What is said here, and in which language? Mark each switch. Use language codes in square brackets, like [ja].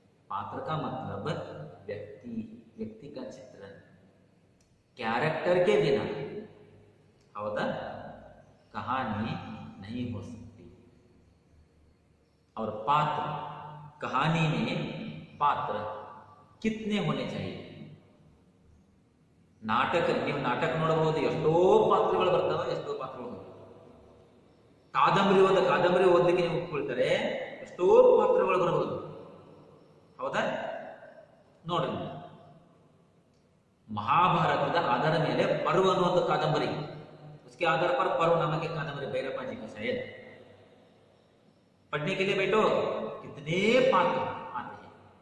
[hi] पात्र का मतलब व्यक्ति का चित्रण, कैरेक्टर के बिना हौदा कहानी नहीं हो सकती। और पात्र, कहानी में पात्र कितने होने चाहिए? [kn] ನಾಟಕ, ನೀವು ನಾಟಕ ನೋಡಬಹುದು, ಎಷ್ಟೋ ಪಾತ್ರಗಳು ಬರ್ತವೆ, ಎಷ್ಟೋ ಪಾತ್ರಗಳು. ಕಾದಂಬರಿ ಓದಲಿಕ್ಕೆ ನೀವು ಕೂತ್ಕೊಳ್ತಾರೆ, ಎಷ್ಟೋ ಪಾತ್ರಗಳು ಬರಬಹುದು, ಹೌದಾ? ನೋಡ್ರಿ, महाभारतದ आधार ಮೇಲೆ पर्व ಅನ್ನೋ ಒಂದು कादंबरी, [hi] उसके आधार पर पर्व नामक एक कादंबरी भैरप्पा जी का शायद पढ़ने के लिए बैठो, कितने पात्र आते हैं।